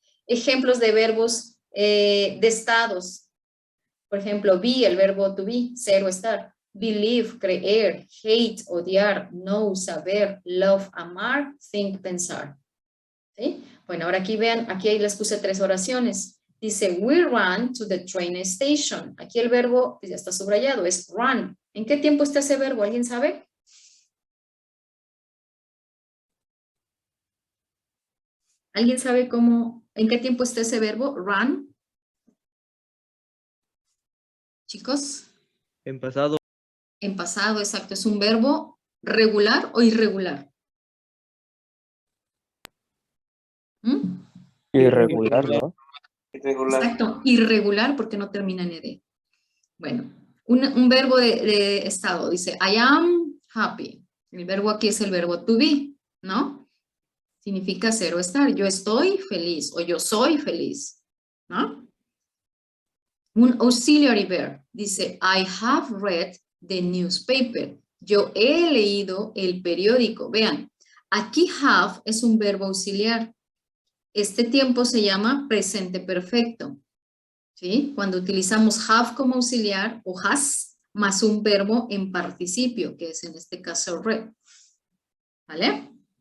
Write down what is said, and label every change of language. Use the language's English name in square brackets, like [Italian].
[Spanish] Ejemplos de verbos de estados. Por ejemplo, be, el verbo to be, ser o estar. Believe, creer, hate, odiar, know, saber, love, amar, think, pensar. ¿Sí? Bueno, ahora aquí vean, aquí les puse 3 oraciones. [English] Dice, we run to the train station. [Spanish] Aquí el verbo, pues ya está subrayado, es run. ¿En qué tiempo está ese verbo? ¿Alguien sabe? ¿Alguien sabe en qué tiempo está ese verbo? [English] Run. [Spanish] Chicos. En pasado. En pasado, exacto. ¿Es un verbo regular o irregular? ¿Mm? Irregular, ¿no? Exacto, irregular porque no termina en ed. Bueno, un verbo de estado, dice, [English] I am happy. [Spanish] El verbo aquí es el verbo to be, ¿no? Significa ser o estar. Yo estoy feliz o yo soy feliz, ¿no? [English] Un auxiliary verb, dice, I have read the newspaper. [Spanish] Yo he leído el periódico. Vean, aquí have es un verbo auxiliar. Este tiempo se llama presente perfecto. ¿sí? Cuando utilizamos have como auxiliar o has más un verbo en participio, que es en este caso read. ¿Vale?